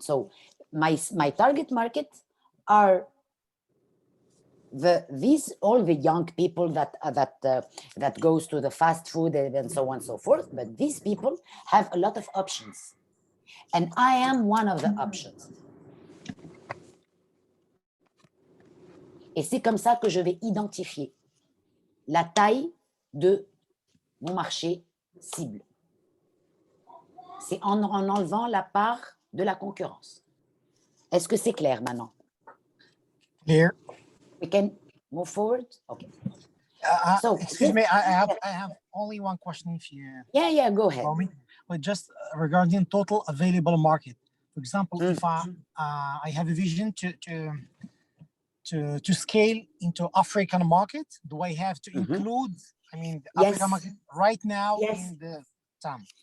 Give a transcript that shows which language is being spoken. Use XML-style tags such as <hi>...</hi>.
<en>So my target market are all the young people that goes to the fast food and so on and so forth. But these people have a lot of options, and I am one of the options.</en> <fr>Et c'est comme ça que je vais identifier la taille de mon marché cible. C'est en enlevant la part de la concurrence. Est-ce que c'est clair maintenant?</fr> <en>Clear. We can move forward? Okay. Excuse me, I have only one question if you... Yeah, go ahead. But just regarding total available market. For example, if I have a vision to scale into African market, do I have to include, the African market right now in the TAM?</en>